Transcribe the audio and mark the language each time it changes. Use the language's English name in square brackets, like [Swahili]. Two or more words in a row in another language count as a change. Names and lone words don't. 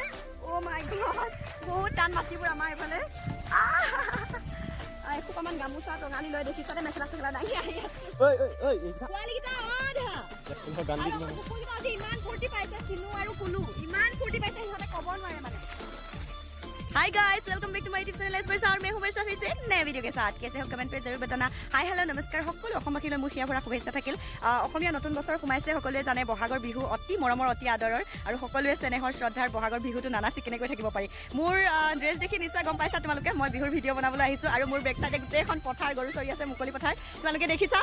[English] Oh my God, [Assamese] বহুত টান মাটিবোৰ আমাৰ এইফালে। এসোপামান গামোচা টঙালি লৈ দেখিছানে, মেখেলা চেখেলা দাঙি আহি আছোঁ। পোৱালীকেইটা ইমান ফূৰ্তি পাইছে, চিনু আৰু কুলু ইমান ফূৰ্তি পাইছে, সিহঁতে ক'ব নোৱাৰে মানে। [English] Hi guys, welcome back to my YouTube channel [Hindi] एस बाय और मैं हूं वर्षा फिर से नए वीडियो के साथ। कैसे हो कमेंट पे जरूर बताना। [English] hi hello [Assamese] नमस्कार সকলো অসমবাসীলৈ মোৰ হিয়া ভৰা শুভেচ্ছা থাকিল। অসমীয়া নতুন বছৰ সোমাইছে, সকলোৱে জানে বহাগৰ বিহু অতি মৰমৰ অতি আদৰৰ আৰু সকলোৱে চেনেহৰ শ্ৰদ্ধাৰ বহাগৰ বিহুটো নানাচি কেনেকৈ থাকিব পাৰি। মোৰ ড্ৰেছ দেখি নিশ্চয় গম পাইছা তোমালোকে, মই বিহুৰ ভিডিঅ' বনাবলৈ আহিছোঁ আৰু মোৰ [English] back side [Assamese] গোটেইখন পথাৰ গৰু চৰি আছে, মুকলি পথাৰ তোমালোকে দেখিছা।